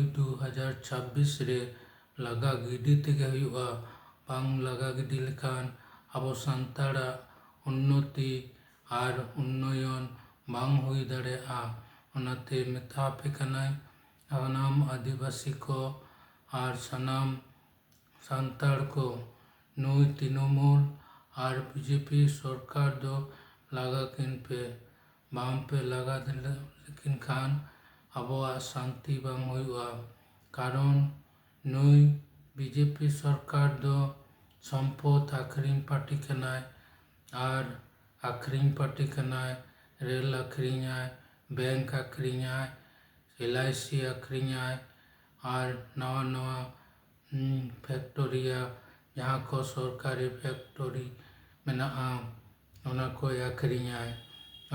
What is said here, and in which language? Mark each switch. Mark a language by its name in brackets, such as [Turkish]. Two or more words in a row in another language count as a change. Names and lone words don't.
[Santali] 2026 ᱨᱮ ᱞᱟᱜᱟ ᱜᱤᱰᱤ ᱛᱮᱜᱮ ᱦᱩᱭᱩᱜᱼᱟ᱾ ᱵᱟᱝ ᱞᱟᱜᱟ ᱜᱤᱰᱤ ᱞᱮᱠᱷᱟᱱ ᱟᱵᱚ ᱥᱟᱱᱛᱟᱲᱟᱜ ᱩন্নতি ᱟᱨ ᱩন্নয়ᱚᱱ ᱵᱟᱝ ᱦᱩᱭ ᱫᱟᱲᱮᱭᱟᱜᱼᱟ᱾ ᱚᱱᱟᱛᱮ ᱢᱮᱛᱟ ᱟᱯᱮ ᱠᱟᱹᱱᱟᱹᱧ, ᱥᱟᱱᱟᱢ ᱟᱹᱫᱤᱵᱟᱹᱥᱤ ᱠᱚ ᱟᱨ ᱥᱟᱱᱟᱢ ᱥᱟᱱᱛᱟᱲ ᱠᱚ, ᱱᱩᱭ [Bangla] তৃণমূল আর বিজেপি সরকার [Santali] ᱫᱚ ᱞᱟᱜᱟ ᱠᱤᱱ ᱯᱮ᱾ ᱵᱟᱝᱯᱮ ᱞᱟᱜᱟ ᱞᱮᱠᱤᱱ ᱠᱷᱟᱱ ᱟᱵᱚᱣᱟᱜ ᱥᱟᱱᱛᱤ ᱵᱟᱝ ᱦᱩᱭᱩᱜᱼᱟ᱾ ᱠᱟᱨᱚᱱ ᱱᱩᱭ [Bangla] বিজেপি সরকার [Santali] ᱫᱚ ᱥᱚᱢᱯᱚᱫ ᱟᱠᱷᱨᱤᱧ ᱯᱟর্ᱴᱤ ᱠᱟᱱᱟᱭ ᱟᱨ ᱟᱠᱷᱨᱤᱧ ᱯᱟর্ᱴᱤ ᱠᱟᱱᱟᱭ। ᱨᱮᱹᱞ ᱟᱠᱷᱨᱤᱧᱟᱭ, ᱵᱮᱝᱠ ᱟᱠᱷᱨᱤᱧᱟᱭ, LIC ᱟᱠᱷᱨᱤᱧᱟᱭ ᱟᱨ ᱱᱟᱣᱟ ᱯᱷᱮᱠᱴᱚᱨᱤᱭᱟ ᱡᱟᱦᱟᱸ ᱠᱚ ᱥᱚᱨᱠᱟᱨᱤ ᱯᱷᱮᱠᱴᱚᱨᱤ ᱢᱮᱱᱟᱜᱼᱟ, ᱚᱱᱟ ᱠᱚᱭ ᱟᱠᱷᱨᱤᱧᱟᱭ।